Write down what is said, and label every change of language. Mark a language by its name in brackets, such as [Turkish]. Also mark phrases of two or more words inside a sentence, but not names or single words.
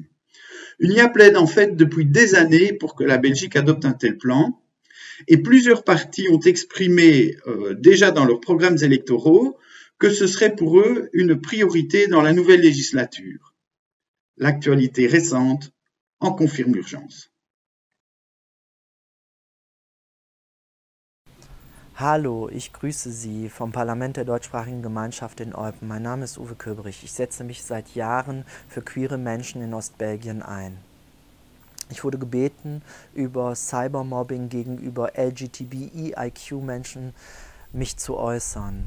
[French] UNIA plaide en fait depuis des années pour que la Belgique adopte un tel plan et plusieurs partis ont exprimé déjà dans leurs programmes électoraux que ce serait pour eux une priorité dans la nouvelle législature. L'actualité récente en confirme l'urgence. [German] Hallo, ich grüße Sie vom Parlament der deutschsprachigen Gemeinschaft in Eupen. Mein Name ist Uwe Köberich. Ich setze mich seit Jahren für queere Menschen in Ostbelgien ein. Ich wurde gebeten, über Cybermobbing gegenüber LGBTIQ-Menschen mich zu äußern.